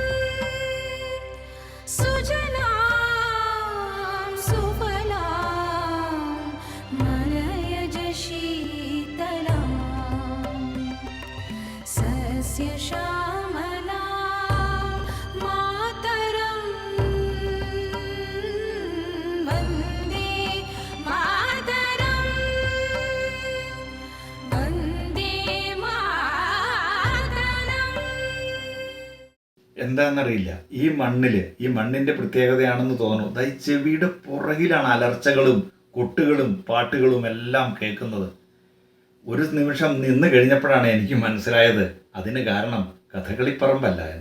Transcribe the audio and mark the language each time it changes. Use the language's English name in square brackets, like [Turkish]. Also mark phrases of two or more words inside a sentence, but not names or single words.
[Sanskrit] सुजलां सुफलां मलयज शीतलाम् सस्यश्यामलां मातरं वन्दे मातरं वन्दे मातरम्. [Malayalam] എന്താണെന്നറിയില്ല, ഈ മണ്ണിന്റെ പ്രത്യേകതയാണെന്ന് തോന്നുന്നു. ഈ ചെവിയുടെ പുറകിലാണ് അലർച്ചകളും കൊട്ടുകളും പാട്ടുകളും എല്ലാം കേൾക്കുന്നത്. ഒരു നിമിഷം നിന്ന് കഴിഞ്ഞപ്പോഴാണ് എനിക്ക് മനസ്സിലായത് അതിന് കാരണം കഥകളിപ്പറമ്പല്ല എന്ന്.